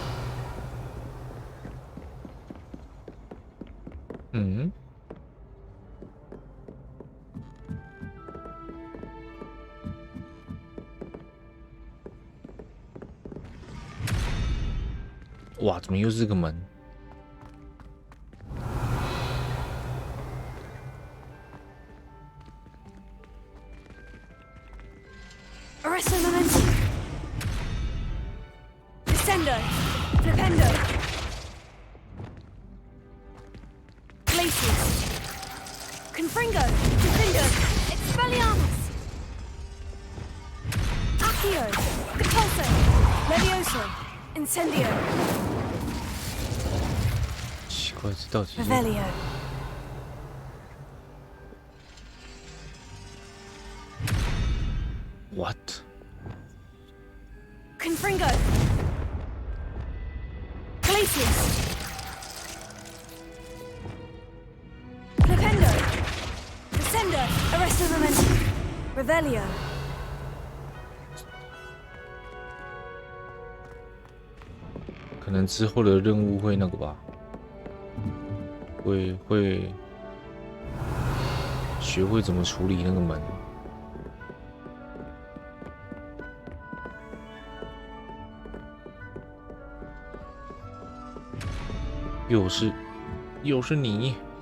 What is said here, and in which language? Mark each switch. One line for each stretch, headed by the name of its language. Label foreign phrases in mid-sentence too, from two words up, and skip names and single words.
Chinese: 嗯，哇，怎么又是这个门？ Arresto momentum. Descendo. Flipendo. Glacius. Confringo. Defendo. Expelliarmus. Accio. Depulso. Levioso. Incendio. 奇怪，这到底是？ Revelio. What？ Confringo. Glacius. Flipendo. Descendo. Arresto momentum. Revelio. 可能之后的任务会那个吧，会学会怎么处理那个门。又是你。